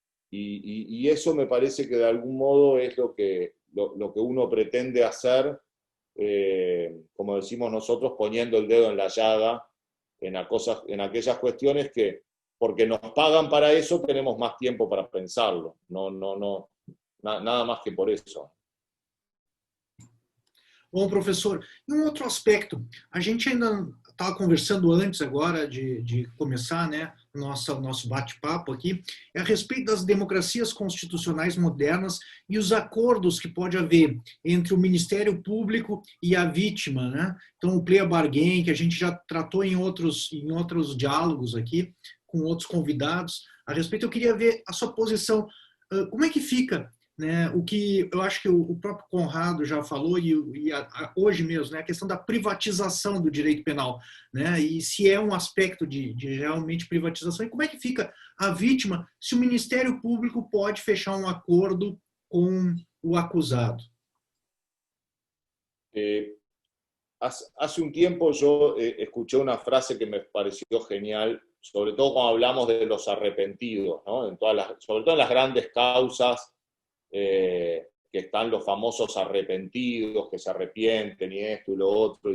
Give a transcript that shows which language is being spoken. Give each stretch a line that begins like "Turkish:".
Spanish: Y eso me parece que de algún modo es lo que uno pretende hacer, como decimos nosotros, poniendo el dedo en la llaga en aquellas cuestiones que, porque nos pagan para eso, tenemos más tiempo para pensarlo. Nada más que por eso.
Portuguese: Bom, professor, e um outro aspecto, a gente ainda estava conversando antes agora de começar, né, nosso bate-papo aqui, é a respeito das democracias constitucionais modernas e os acordos que pode haver entre o Ministério Público e a vítima, né? Então, o plea bargain, que a gente já tratou em outros diálogos aqui, com outros convidados a respeito, eu queria ver a sua posição, como é que fica, né, o que eu acho que o próprio Conrado já falou, hoje mesmo, né, a questão da privatização do direito penal, né, e se é um aspecto de realmente privatização, e como é que fica a vítima se o Ministério Público pode fechar um acordo com o acusado.
Spanish: Hace un tiempo yo escuché una frase que me pareció genial, sobre todo cuando hablamos de los arrepentidos, ¿no? Sobre todo en las grandes causas, que están los famosos arrepentidos, que se arrepienten y esto y lo otro.